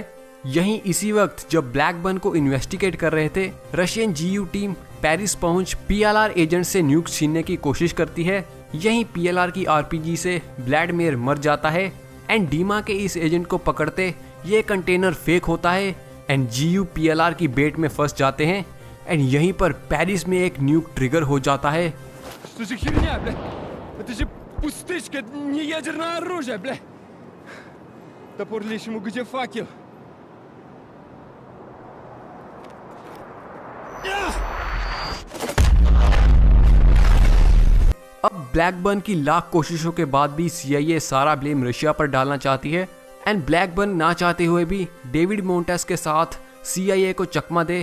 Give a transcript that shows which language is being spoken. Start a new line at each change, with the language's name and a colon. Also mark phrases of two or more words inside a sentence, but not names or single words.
Hindi: यहीं इसी वक्त जब ब्लैकबर्न को इन्वेस्टिगेट कर रहे थे, रशियन GU टीम पेरिस पहुंच PLR एजेंट से न्यूक्स छीनने की कोशिश करती है। यहीं PLR की RPG से व्लादिमीर मर जाता है एंड डीमा के इस एजेंट को पकड़ते ये कंटेनर फेक होता है एंड GU PLR की बेट में फंस जाते हैं एंड यहीं पर पेरिस में एक
English: nuke trigger
Hindi: हो जाता है।
Russian: Что за херня, бля? Это же пустышка, не ядерное оружие, бля. Топор лишнему, где факел?
Hindi: अब ब्लैकबर्न की लाख कोशिशों के बाद भी CIA सारा ब्लेम रशिया पर डालना चाहती है एंड ब्लैकबर्न ना चाहते हुए भी डेविड मोंटेस के साथ CIA को चकमा दे।